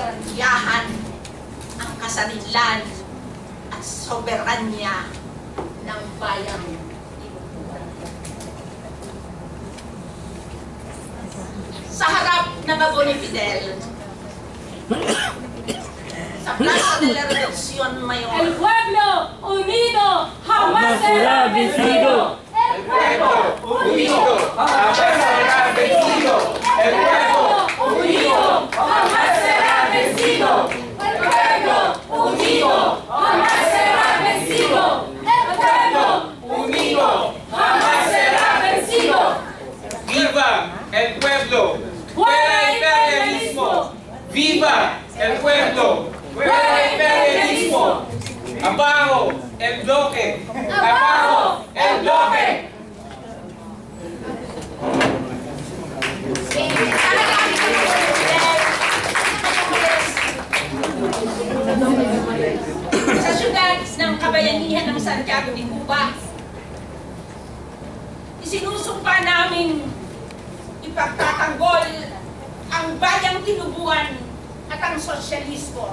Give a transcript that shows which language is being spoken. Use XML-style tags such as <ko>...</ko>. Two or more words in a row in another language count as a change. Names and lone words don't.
<tl>garantiyahan ang kasarinlan at soberanya ng bayang sa harap ng Abu ni Fidel. Sa Plaza de la Revolución Mayor.</tl> <es>El pueblo unido jamás será vencido. El pueblo unido jamás será vencido. El pueblo unido jamás será vencido. El pueblo unido jamás será vencido. El pueblo Unido jamás será vencido. ¡Viva el pueblo! ¡Fuera el imperialismo! ¡Viva el pueblo! ¡Fuera el imperialismo! ¡Abajo el bloque! ¡Abajo el bloque!</es> <tl>Sa syudad ng kabayanihan ng Santiago de Cuba, isinusumpa namin ipagtatanggol ang bayang tinubuan at ang sosyalismo.</tl>